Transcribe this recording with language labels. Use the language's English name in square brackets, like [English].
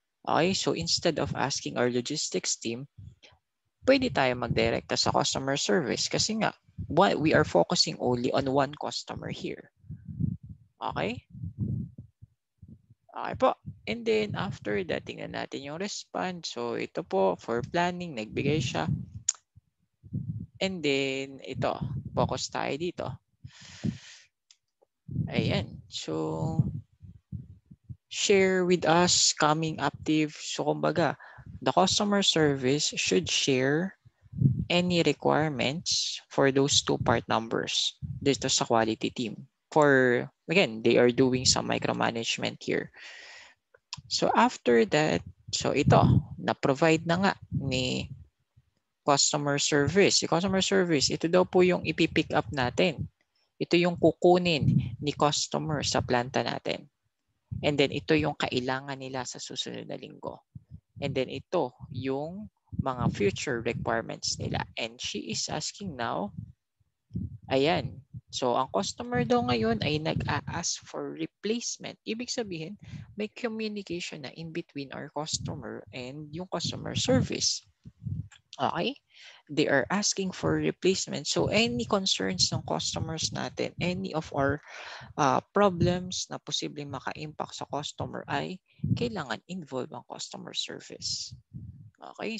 [English] Okay, so instead of asking our logistics team, [Filipino] pwede tayo magdirekta sa customer service kasi nga [English] we are focusing only on one customer here. Okay? Okay po. And then after that, [Filipino] tingnan natin yung [English] response. [Filipino] So ito po, for planning, nagbigay siya. And then ito, focus tayo dito. Ayan. [English] So share with us coming active. So kumbaga, the customer service should share any requirements for those two part numbers [Filipino] dito sa [English] quality team. For, again, they are doing some micromanagement here. So after that, [Filipino] so ito, na-provide na nga ni customer service. Si customer service, ito daw po yung ipipick up natin. Ito yung kukunin ni customer sa planta natin. And then ito yung kailangan nila sa susunod na linggo. And then ito yung mga future requirements nila. [English] And she is asking now, ayan. [Filipino] So ang customer daw ngayon ay nag-a-ask for replacement. Ibig sabihin, may communication na [English] in between our customer and [Filipino] yung customer service. Okay? [English] They are asking for replacement. [Filipino] So any concerns ng customers natin, any of our problems na posibleng maka-impact sa customer ay kailangan involve ang customer service. Okay?